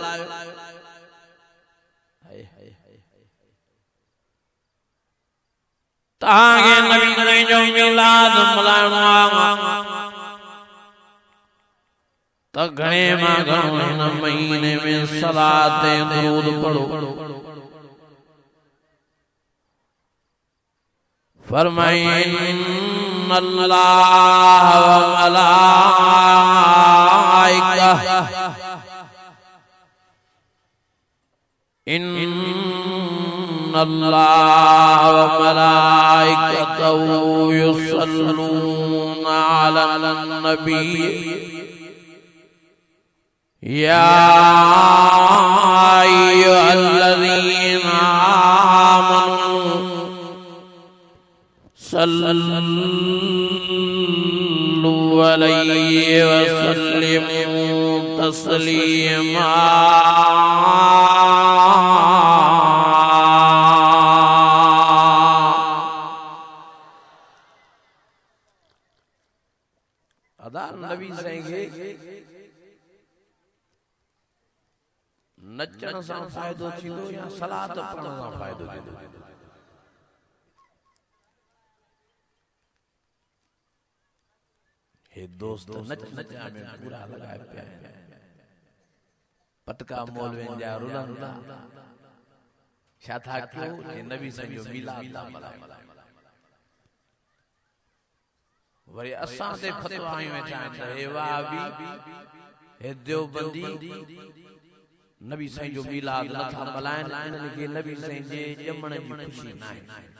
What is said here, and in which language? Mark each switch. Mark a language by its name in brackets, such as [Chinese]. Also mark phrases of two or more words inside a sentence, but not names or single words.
[Sindhi] ताके नबी साईं जो मिलाद मल्हाइणो आहे त घणे मां घणो हिन महीने में सलात ऐं दरूद पढ़ो। [Arabic] फरमाइन الله وملائكة إن الله وملائكته يصلون على النبي يا أيها الذين آمنوا صلوا عليه وسلموا تسليما. [Sindhi] नबी साईं खे नचण सां फ़ाइदो थींदो या सलात पढ़ण सां फ़ाइदो थींदो? हे दोस्त नच नचा में पूरा लगाए पिया पटका मौलवियुनि जा रुलन था। छा था क्यों जे नबी साईं जो मिलाद था मल्हायो वरी असां ते फतवायूं वेठा आहिनि त हे वहाबी हे देवबंदी नबी साईं जो मिलाद नथा मल्हाइनि इन्हनि खे नबी साईं जे ॼमण जी ख़ुशी न आहे